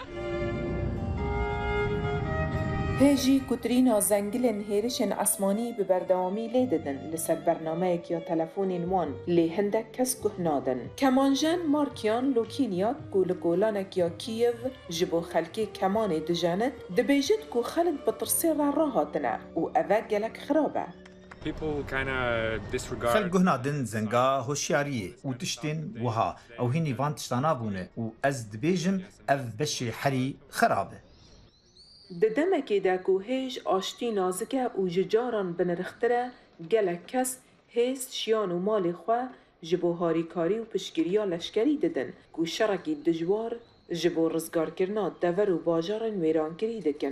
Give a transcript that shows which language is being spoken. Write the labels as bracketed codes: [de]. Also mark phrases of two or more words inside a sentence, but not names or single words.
[ku] Pêjî kutrîna zengilên hêrişên esmanî bi berdewamî lê didin li ser bernameyekiya telefonên wan lê hindek kes guh nadin. Kemanjen Markian Lokiniak ku li golanekiya Kîev ji bo xelkê kemanê dijanit dibêjit ku xelk bi tirsê re rahatine û ev e gelek xirab e. خەلک گوه نادن زەنگا هۆشیاریە û tiştên wiha ew hînî van tiştan nabûne û ez dibêjim ev beşê herî xerab e. Di demekê de ku hêj aştî nazik e û ji caran binirixtir e, gelek kes hêz şiyan û malê xwe ji bo harîkarî û piştgiriya leşkerî didin ku şerekî dijwar ji bo rizgarkirina dever û bajarên wêrankirî dikin.